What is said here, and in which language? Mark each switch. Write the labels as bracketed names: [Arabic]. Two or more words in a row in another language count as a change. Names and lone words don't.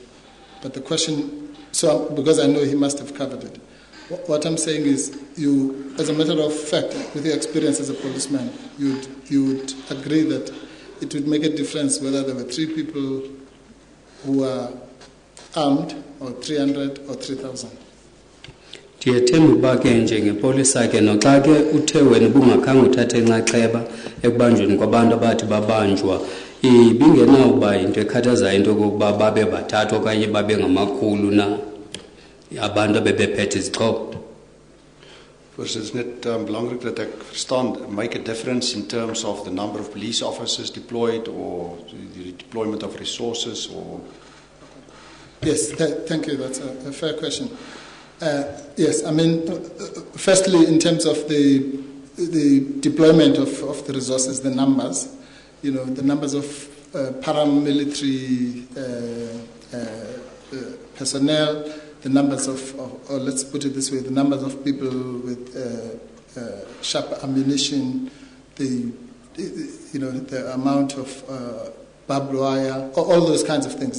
[English] But the question, because I know he must have covered it. What I'm saying is, you, as a matter of fact, with your experience as a policeman, you would agree that it would make a difference whether there were 3 people who are armed, or 300 or 3,000. [Xhosa] Ndiyethemba uba ke njengepolisa ke noxa ke uthe wena bungakhange uthathe inxaxheba ekubanjweni kwabantu abathi babanjwa ibingenawuba into ekhathazayo into yokokuba babe bathathwa okanye babe ngamakhulu na abantu abebephethe izixhobo. [Afrikaans] Voorsitter, is net belangrijk dat ek verstaan, [English] make a difference in terms of the number of police officers deployed or the deployment of resources or... Yes, thank you. That's a fair question. Yes, I mean, firstly, in terms of the deployment of the resources, the numbers, the numbers of paramilitary personnel, the numbers of, or let's put it this way, the numbers of people with sharp ammunition, the amount of barbed wire, all those kinds of things.